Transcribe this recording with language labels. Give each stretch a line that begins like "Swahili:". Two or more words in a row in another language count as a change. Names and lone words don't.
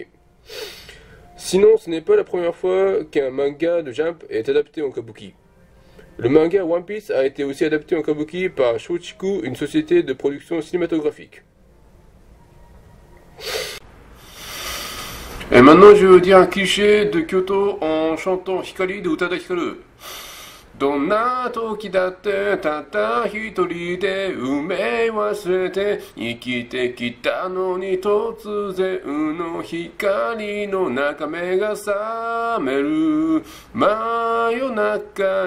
French: Sinon, ce n'est pas la première fois qu'un manga de Jump est adapté en kabuki. Le manga One Piece a été aussi adapté en kabuki par Shochiku, une société de production cinématographique. Et maintenant, je vais vous dire un cliché de Kyoto en chantant Hikari de Utada Hikaru.
Japanese: どんな時だってたった一人で運命忘れて生きてきたのに突然の光の中目が覚める真夜中